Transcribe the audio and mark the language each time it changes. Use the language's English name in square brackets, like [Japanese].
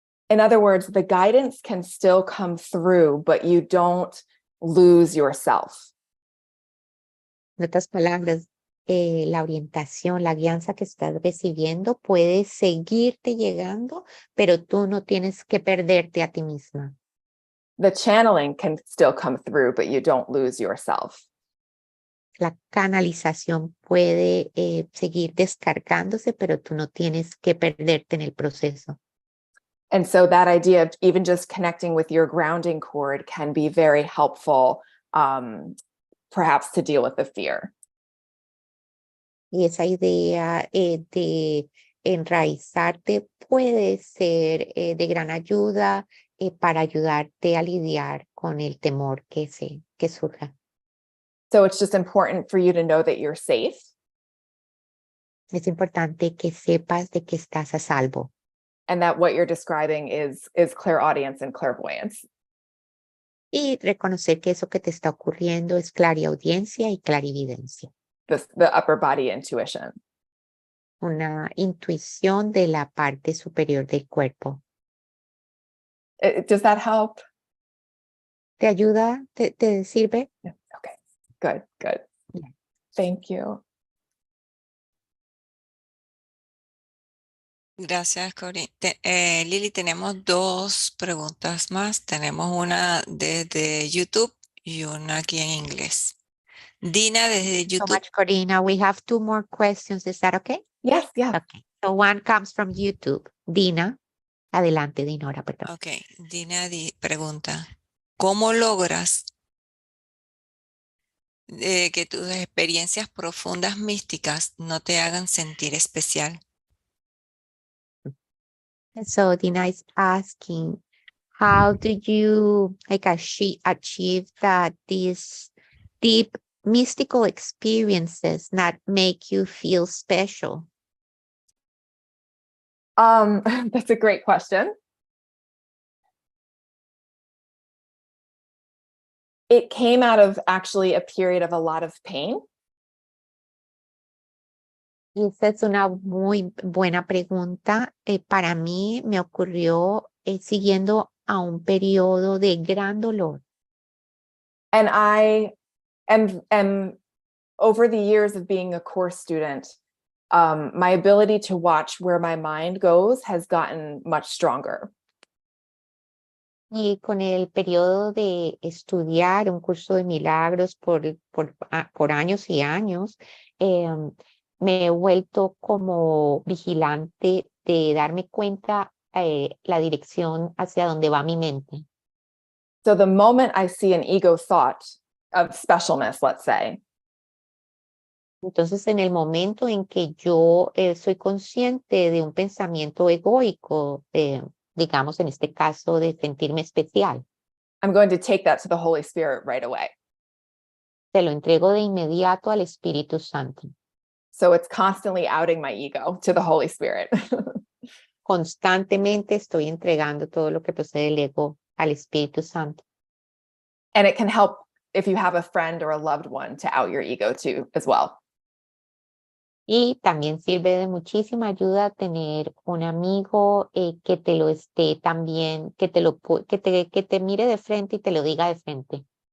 [English] In other words, the guidance can still come through, but you don't lose yourself. [Spanish] En otras palabras, la orientación, la guianza que estás recibiendo puede seguirte llegando, pero tú no tienes que perderte a ti misma. [English] The channeling can still come through, but you don't lose yourself. [Spanish] La canalización puede seguir descargándose, pero tú no tienes que perderte en el proceso. [English] And so that idea of even just connecting with your grounding cord can be very helpful, perhaps to deal with the fear. [Spanish] Y esa idea de enraizarte puede ser de gran ayuda para ayudarte a lidiar con el temor que surja. [English] So it's just important for you to know that you're safe. [Spanish] Es importante que sepas de que estás a salvo. [English] And that what you're describing is clairaudience and clairvoyance. [Spanish] Y reconocer que eso que te está ocurriendo es clariaudiencia y clarividencia. [English] The upper body intuition. [Spanish] Una intuición de la parte superior del cuerpo. [English] Does that help? [Spanish] ¿Te ayuda? ¿Te sirve? [English] Yeah. Okay, good. Yeah. Thank you. [Spanish] Gracias, Corinne. Lili, tenemos dos preguntas más. Tenemos una desde YouTube y una aquí en inglés. Dina, desde [English] So [Spanish] YouTube. [English] much, Corina. We have 2 more questions. Is that okay? Yes. Okay. So one comes from YouTube. Dina. [Spanish] Adelante, Dinora, perdón. Ok, Dina pregunta, ¿cómo logras que tus experiencias profundas místicas no te hagan sentir especial? [English] So Dina is asking, how do you achieve that these deep mystical experiences not make you feel special? That's a great question. It came out of actually a period of a lot of pain. [Spanish] Y esa es una muy buena pregunta. Para mí me ocurrió siguiendo a un periodo de gran dolor. [English] And I am over the years of being a course student, my ability to watch where my mind goes has gotten much stronger. [Spanish] Y con el periodo de estudiar un curso de milagros por años y años, me he vuelto como vigilante de darme cuenta la dirección hacia donde va mi mente. [English] So the moment I see an ego thought of specialness, let's say, [Spanish] Entonces, en el momento en que yo soy consciente de un pensamiento egoico, digamos en este caso de sentirme especial. [English] I'm going to take that to the Holy Spirit right away. [Spanish] Se lo entrego de inmediato al Espíritu Santo. [English] So it's constantly outing my ego to the Holy Spirit. [Spanish] Constantemente estoy entregando todo lo que procede del ego al Espíritu Santo. [English] And it can help if you have a friend or a loved one to out your ego to as well. [Spanish] Y también sirve de muchísima ayuda tener un amigo que te lo esté también, que te mire de frente y te lo diga de frente.